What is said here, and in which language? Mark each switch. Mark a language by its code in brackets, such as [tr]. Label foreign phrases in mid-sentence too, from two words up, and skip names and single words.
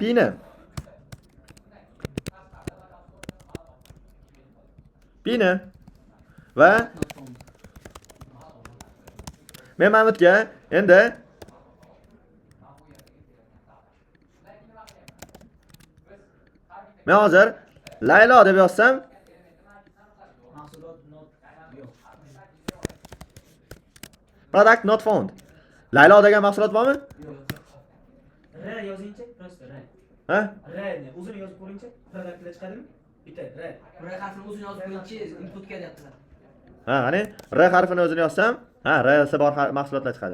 [uz] Pini va men Mahmudga endi men hozir Laylo deb yozsam, Mahsulot not yo'q. [en] product not found. [uz] Laylo degan mahsulot bormi? R yozingchi, просто R. Ha? R ni o'zini yozib ko'ringchi, productlar chiqadimi? Bitta R. R harfini o'zini yozib qo'yingchi, inputga deyaptilar. Ha, qani R harfini o'zini yozsam, ha, R si bor mahsulotlar chiqadi.